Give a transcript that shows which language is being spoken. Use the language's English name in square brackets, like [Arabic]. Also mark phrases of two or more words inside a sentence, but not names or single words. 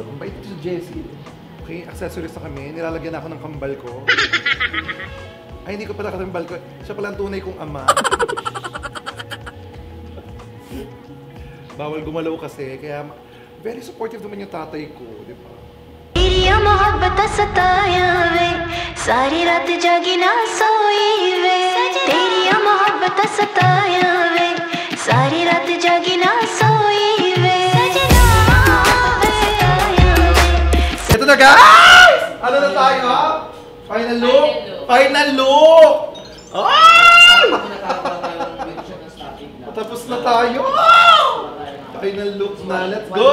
[Filipino] Ang bait ito si Jessie. Okay, accessories na kami. Nilalagyan ako ng kambal ko. Ay, hindi ko pala kambal ko. Siya pala ang tunay kong ama. Bawal gumalaw kasi, kaya [English] very supportive [Filipino] naman yung tatay ko, di ba? [Punjabi] ਤੇਰਿਆ ਮੁਹੱਬਤ ਸਤਾਇਆ ਵੇ ਸਾਰੀ ਰਾਤ ਜਾਗੀ ਨਾ ਸੋਈ ਵੇ ਤੇਰਿਆ ਮੁਹੱਬਤ ਸਤਾਇਆ ਵੇ ਸਾਰੀ ਰਾਤ ਜਾਗੀ ਨਾ ਸੋਈ ਵੇ ਸਜਣਾ ਸਤਾਇਆ ਵੇ [Filipino] Ito na guys! Ano na tayo? [English] Final look? Final look! [Filipino] Ay! Tapos na tayo! [English] Final look na. Let's go!